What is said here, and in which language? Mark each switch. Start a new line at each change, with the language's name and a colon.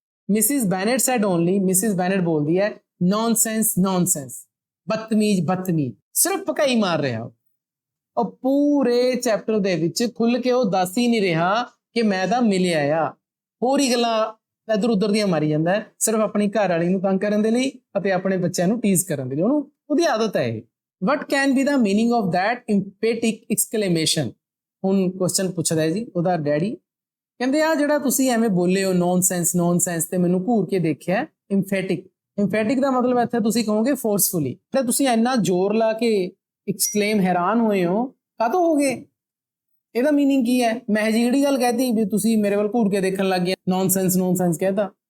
English: Mrs Bennet said only,
Punjabi: Mrs ਬੈਨੇਟ ਬੋਲਦੀ ਹੈ nonsense nonsense, ਬਦਤਮੀਜ਼ ਬਦਤਮੀਜ਼, ਸਿਰਫ ਭਕਾਈ ਮਾਰ ਰਿਹਾ। ਉਹ ਪੂਰੇ ਚੈਪਟਰ ਦੇ ਵਿੱਚ ਖੁੱਲ ਕੇ ਉਹ ਦੱਸ ਹੀ ਨਹੀਂ ਰਿਹਾ ਕਿ ਮੈਂ ਤਾਂ ਮਿਲਿਆ ਆ, ਹੋਰ ਹੀ ਗੱਲਾਂ ਇੱਧਰ ਉੱਧਰ ਦੀਆਂ ਮਾਰੀ ਜਾਂਦਾ ਹੈ, ਸਿਰਫ ਆਪਣੀ ਘਰ ਵਾਲੀ ਨੂੰ ਤੰਗ ਕਰਨ ਦੇ ਲਈ ਅਤੇ ਆਪਣੇ ਬੱਚਿਆਂ ਨੂੰ ਟੀਜ਼ ਕਰਨ ਦੇ ਲਈ। ਉਹਦੀ ਆਦਤ ਹੈ ਇਹ।
English: What can be the meaning of that emphatic exclamation?
Punjabi: ਹੁਣ ਕੁਐਸਚਨ ਪੁੱਛਦਾ ਹੈ ਜੀ ਉਹਦਾ ਡੈਡੀ ਕਹਿੰਦੇ ਆ ਜਿਹੜਾ ਤੁਸੀਂ ਐਵੇਂ ਬੋਲੇ ਹੋ ਨੌਨਸੈਂਸ ਤੇ ਮੈਨੂੰ ਘੂਰ ਕੇ ਦੇਖਿਆ ਇੰਫੈਟਿਕ ਦਾ ਮਤਲਬ ਇੱਥੇ ਤੁਸੀਂ ਕਹੋਗੇ ਫੋਰਸਫੁਲੀ। ਤੇ ਤੁਸੀਂ ਇੰਨਾ ਜ਼ੋਰ ਲਾ ਕੇ ਐਕਸਕਲੇਮ ਹੈਰਾਨ ਹੋਏ ਹੋ ਕਾਹਤੋਂ ਹੋਗੇ, ਇਹਦਾ ਮੀਨਿੰਗ ਕੀ ਹੈ? ਮੈਂ ਜਿਹੜੀ ਗੱਲ ਕਹਿਤੀ ਵੀ ਤੁਸੀਂ ਮੇਰੇ ਵੱਲ ਘੂਰ ਕੇ ਦੇਖਣ ਲੱਗ ਗਏ, ਨੌਨਸੈਂਸ ਕਹਿਤਾ।